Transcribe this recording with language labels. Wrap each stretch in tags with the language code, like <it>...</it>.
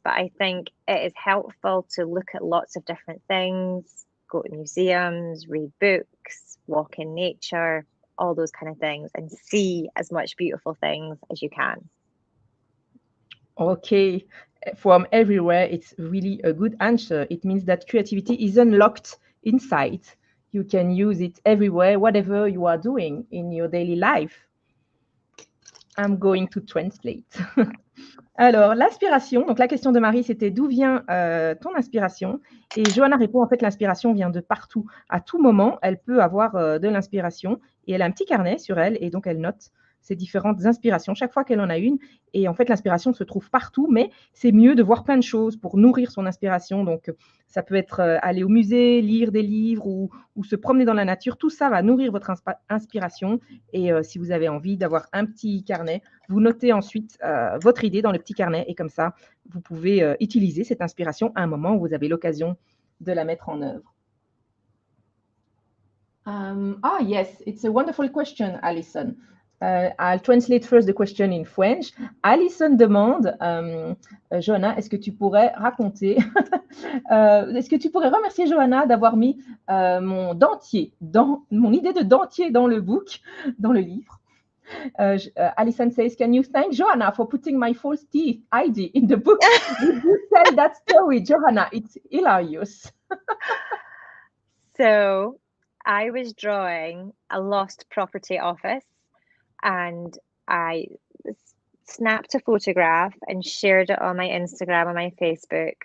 <en>But I think it is helpful to look at lots of different things, go to museums, read books, walk in nature, all those kind of things, and see as much beautiful things as you can. Okay, from everywhere, it's really a good answer. It means that creativity is unlocked inside. You can use it everywhere, whatever you are doing in your daily life. I'm going to translate.</en> <fr>Alors, l'inspiration, donc la question de Marie, c'était d'où vient ton inspiration? Et Johanna répond, en fait, l'inspiration vient de partout. À tout moment, elle peut avoir de l'inspiration et elle a un petit carnet sur elle et donc elle note ses différentes inspirations chaque fois qu'elle en a une. Et en fait, l'inspiration se trouve partout, mais c'est mieux de voir plein de choses pour nourrir son inspiration. Donc, ça peut être aller au musée, lire des livres ou se promener dans la nature. Tout ça va nourrir votre inspiration. Et si vous avez envie d'avoir un petit carnet, vous notez ensuite votre idée dans le petit carnet. Et comme ça, vous pouvez utiliser cette inspiration à un moment où vous avez l'occasion de la mettre en œuvre.</fr> <en>Yes, it's a wonderful question, Alison. I'll translate first the question in French.</en> <fr>Alison demande, Johanna, est-ce que tu pourrais raconter, est-ce que tu pourrais remercier Johanna d'avoir mis mon idée de dentier dans le book, dans le livre.</fr> <en>Alison says, can you thank Johanna for putting my false teeth idea in the book? Did you tell that story, Johanna? It's hilarious. So I was drawing a lost property office and I snapped a photograph and shared it on my Instagram and my Facebook.</en>